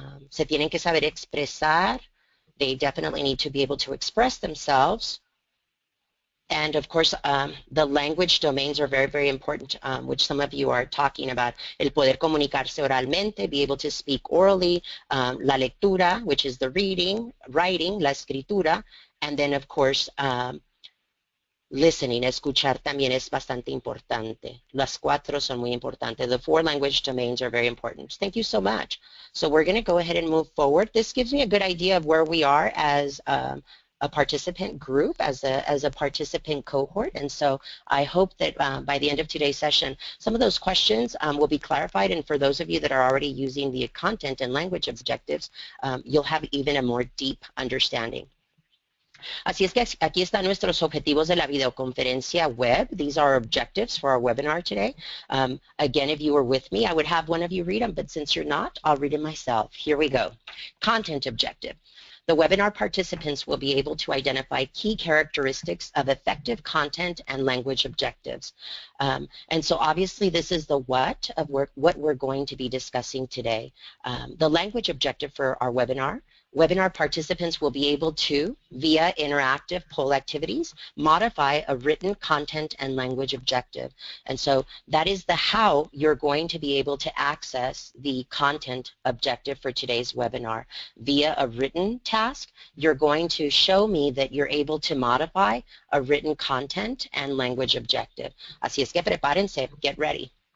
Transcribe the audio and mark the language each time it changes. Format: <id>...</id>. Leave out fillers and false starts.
<es>Se tienen que saber expresar.</es> <en>They definitely need to be able to express themselves. And of course, the language domains are very, very important, which some of you are talking about.</en> <es>El poder comunicarse oralmente,</es> <en>be able to speak orally,</en> <es>la lectura,</es> <en>which is the reading, writing,</en> <es>la escritura,</es> <en>and then of course, listening,</en> <es>escuchar también es bastante importante. Las 4 son muy importantes.</es> <en>The 4 language domains are very important. Thank you so much. So we're going to go ahead and move forward. This gives me a good idea of where we are as a participant group, as a participant cohort, and so I hope that by the end of today's session, some of those questions will be clarified, and for those of you that are already using the content and language objectives, you'll have even a more deep understanding.</en> <es>Así es que aquí están nuestros objetivos de la videoconferencia web.</es> <en>These are objectives for our webinar today. Again, if you were with me, I would have one of you read them, but since you're not, I'll read them myself. Here we go. Content objective. The webinar participants will be able to identify key characteristics of effective content and language objectives. And so obviously this is the what of what we're going to be discussing today. The language objective for our webinar participants will be able to, via interactive poll activities, modify a written content and language objective. And so that is the how you're going to be able to access the content objective for today's webinar. Via a written task, you're going to show me that you're able to modify a written content and language objective.</en> <es>Así es que prepárense,</es> <en>get ready.</en>